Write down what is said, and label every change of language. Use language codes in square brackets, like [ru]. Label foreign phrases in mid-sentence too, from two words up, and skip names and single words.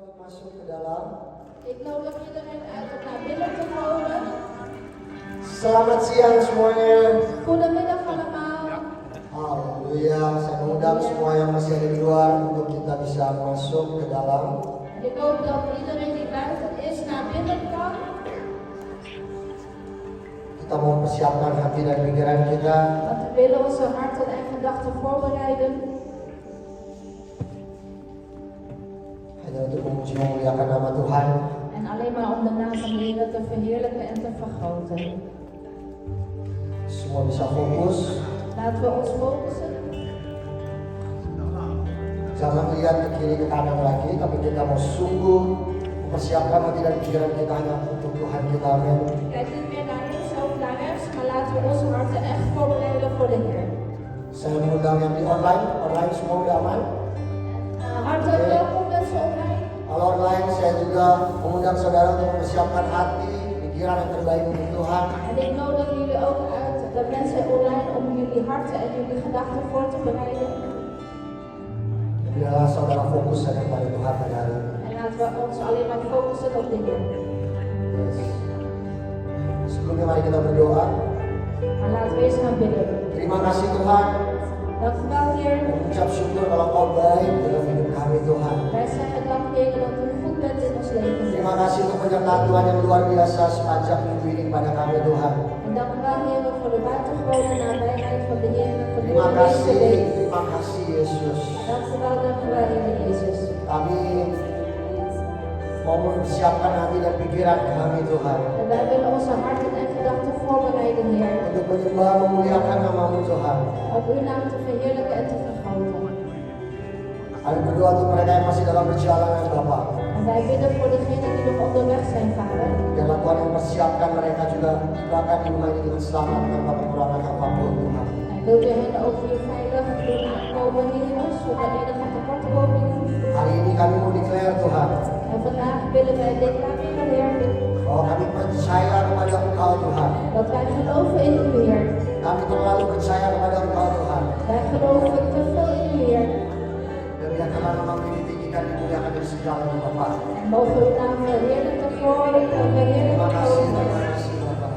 [id] masuk ke dalam. [nl] Ik nodig iedereen uit om naar binnen te komen. [id] Selamat siang semuanya. [nl] Goedemiddag allemaal. [id] Haleluya. Saya mengundang semua yang masih ada di luar untuk kita bisa masuk ke dalam. [nl] En ik hoop dat iedereen die buiten is naar binnen kan. [id] Kita mau persiapkan hati dan pikiran kita. [nl] Want we willen onze harten en gedachten voorbereiden. [id] Hanya untuk memuji memuliakan nama Tuhan. [nl] En alleen maar om de naam van de Heer te verheerlijken en te vergroten. [id] Semua bisa fokus. [nl] Laten we ons focussen. [id] Jangan lihat ke kiri ke kanan lagi, tapi kita mau sungguh mempersiapkan hati dan pikiran kita hanya untuk Tuhan kita. Amin. [nl] Kijk niet meer naar links of naar rechts, maar laten we onze harten echt voorbereiden voor de Heer. [id] Saya mengundang yang di online semua udah aman. [nl] Hartelijk welkom mensen online. [id] Kalau online saya juga mengundang saudara untuk mempersiapkan hati, pikiran yang terbaik untuk Tuhan. [nl] En ik nodig jullie ook uit, de mensen online, om jullie harten en jullie gedachten voor te bereiden. [id] Biarlah saudara fokus saja kepada Tuhan pada hari ini. [nl] En laten we ons alleen maar focussen op de Heer. [id] Yes. Sebelumnya mari kita berdoa. [nl] Maar laten we eerst gaan bidden. [id] Terima kasih Tuhan. [nl] Dank u wel, Heer. [id] Mengucap syukur kalau Kau baik dalam hidup kami Tuhan. [nl] Wij zeggen dank, Heer, dat u goed bent in ons leven. [id] Terima kasih untuk penyertaan Tuhan yang luar biasa sepanjang minggu ini kepada kami Tuhan. [nl] En dank u wel, Heer, voor de buitengewone nabijheid van de Heer. [id] Terima kasih Yesus. [nl] Dank u wel, Heer Jezus. [id] Kami mau mempersiapkan hati dan pikiran kami Tuhan. [nl] En wij willen onze harten en gedachten voorbereiden, Heer. [id] Untuk menyembah memuliakan nama-Mu Tuhan. [nl] Om uw naam te verheerlijken en te vergroten. [id] Kami berdoa untuk mereka yang masih dalam perjalanan Bapak. [nl] En wij bidden voor degenen die nog onderweg zijn, Vader. [id] Biarlah Tuhan yang mempersiapkan mereka juga tibakan di rumah ini dengan selamat tanpa kekurangan apapun Tuhan. [nl] En wilt u hen ook hier veilig doen aankomen, Heer, zonder enige tekortkomingen. [id] Hari ini kami mau declare Tuhan. [nl] En vandaag willen wij declareren, Heer, [id] Bahwa kami percaya kepada Engkau Tuhan. [nl] dat wij geloven in u, Heer. [id] Kami terlalu percaya kepada Engkau Tuhan. [nl] Wij geloven te veel in u, Heer. [id] Dan biarkanlah nama-Mu ditinggikan, dimuliakan dari segala Bapak. [nl] En mogen uw naam verheerlijken voor en verheerlijken [id] Terima kasih [nl] over. [id] Bapak.